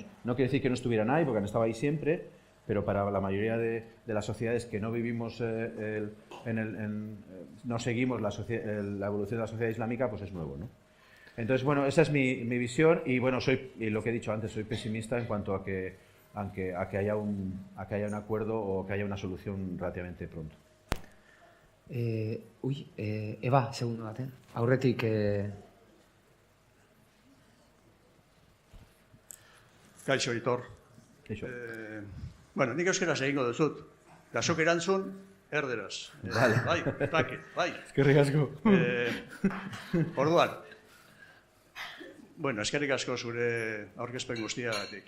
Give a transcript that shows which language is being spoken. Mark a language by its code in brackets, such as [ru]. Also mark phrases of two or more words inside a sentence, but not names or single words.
[es] No quiere decir que no estuvieran ahí, porque han estado ahí siempre, pero para la mayoría de las sociedades que no vivimos, no seguimos la evolución de la sociedad islámica, pues es nuevo, ¿no? Entonces, bueno, esa es mi visión y, bueno, y lo que he dicho antes, soy pesimista en cuanto a que haya un acuerdo o que haya una solución relativamente pronto. [eu] Eba, segundo bat, aurretik... Kaixo, Aitor. Kaixo. Bueno, nik euskaraz egingo duzut. Da zuk erantzun, erderaz. Bai, bai. Eskerrik asko. Orduan, bueno, eskerrik asko zure aurkezpen guztiagatik.